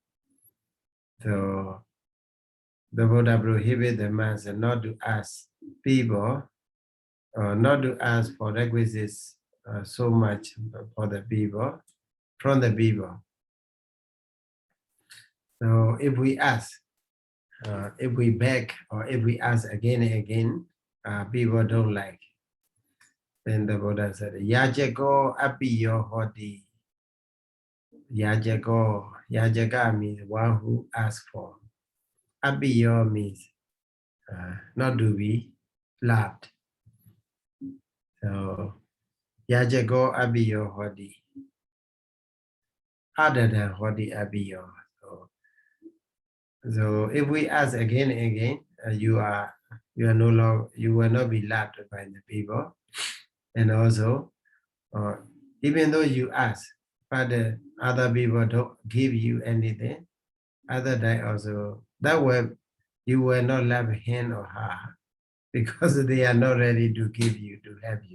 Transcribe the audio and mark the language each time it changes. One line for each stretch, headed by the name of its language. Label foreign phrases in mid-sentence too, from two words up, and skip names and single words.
English: So the Buddha prohibited the master not to ask people, not to ask for requisites so much for the people, from the people. So if we ask, if we beg, or if we ask again and again, people don't like. Then the Buddha said,
Pali: Yajako apiyo hoti.
English: Yajaka means one who asks for. Apiyo means not to be loved. So,
Pali: Yajako apiyo hoti.
English: Other than
Pali: hoti apiyo.
English: So if we ask again and again, you will not be loved by the people. And also, even though you ask, but the other people don't give you anything, other than also, that way you will not love him or her because they are not ready to give you, to help you.